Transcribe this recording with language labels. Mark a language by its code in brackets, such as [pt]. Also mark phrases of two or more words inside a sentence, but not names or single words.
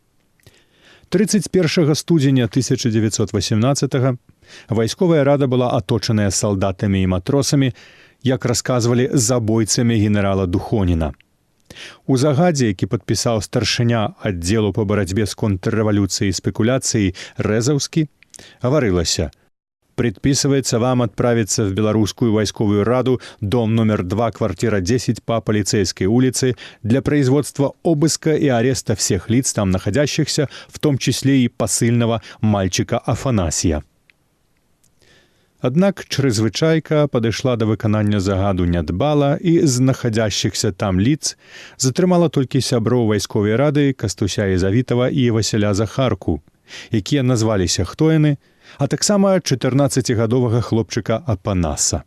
[be] 31 студзеня 1918 вайсковая рада была аточаная салдатамі і матросамі, як расказвалі, забойцамі генерала Духоніна. У загадзе, які падпісаў старшыня аддзелу па барацьбе з контррэвалюцыяй і спекуляцыяй Рэзаўскі, гаварылася: [ru] «Предписывается вам отправиться в Белорусскую войсковую раду, дом номер 2, квартира 10 по полицейской улице, для производства обыска и ареста всех лиц там находящихся, в том числе и посыльного мальчика Афанасия». [be] Аднак чрезвычайка падышла да выканання загаду нядбала і з [ru] находящихся там лиц [be] затрымала толькі сяброў вайсковай рады Кастуся Езавітава і Васіля Захарку, якія назваліся хто яны, а таксама 14-гадовага хлопчыка Апанаса.